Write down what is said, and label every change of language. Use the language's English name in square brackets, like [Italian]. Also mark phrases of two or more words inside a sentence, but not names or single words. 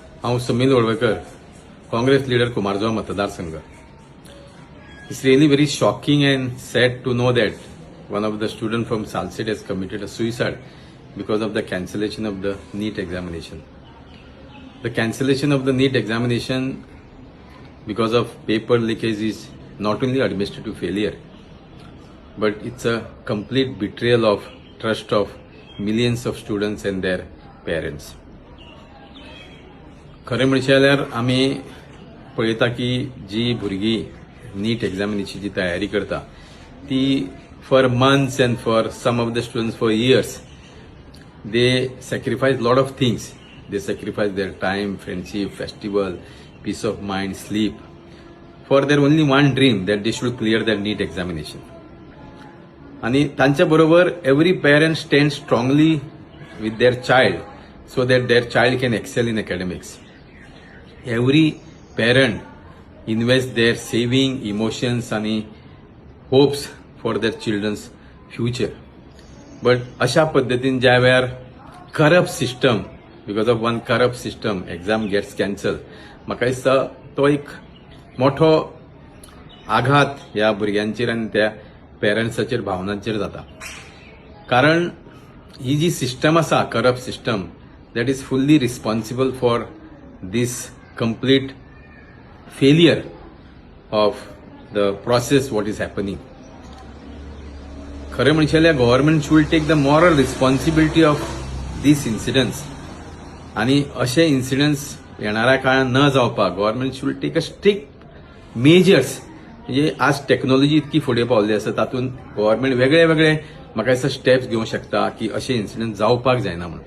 [Konkani] हांव समील वळवयकर, काँग्रेस लीडर कुमारजुवा मतदारसंघ. [English] It's really very shocking and sad to know that one of the students from Salsett has committed a suicide because of the cancellation of the NEET examination. The cancellation of the NEET examination because of paper leakage is not only administrative failure, but it's a complete betrayal of trust of millions of students and their parents. [Konkani] खरें म्हणचे जाल्यार आमी पळयता की जी भुरगीं नीट एग्जामिनेची जी तयारी करता ती [English] for months and for some of the students for years they sacrifice lot of things. they sacrifice their time, friendship, festival, peace of mind, sleep for their only one dream that they should clear that NEET examination. [Konkani] आणि तांच्या बरोबर [English] every parent stand strongly with their child so that their child can excel in academics. Every parent invests their saving, emotions and hopes for their children's future. [Konkani] But अशा पद्धतीन ज्या वेळार [English] corrupt system, because of one corrupt system, exam gets cancelled, [Konkani] म्हाका दिसता तो एक मोठो आघात ह्या भुरग्यांचेर आनी त्या पेरंट्साचेर, भावनांचेर जाता. कारण ही जी सिस्टम आसा, [English] corrupt system, that is fully responsible for this complete failure of the process what is happening. [Konkani] खरें म्हणचे जाल्यार [English] government should take the moral responsibility of these incidents. [Konkani] आणि अशे इन्सिडंट्स येणाऱ्या काळात न जावपाक [English] government should take a strict measures. [Konkani] म्हणजे आज टेक्नॉलॉजी इतकी फुडें पावल्ली आसा, तातूंत गव्हर्नमेंट वेगळे वेगळे म्हाका दिसता स्टेप्स घेवंक शकता की अशे इन्सिडंट जावपाक जायना म्हणून.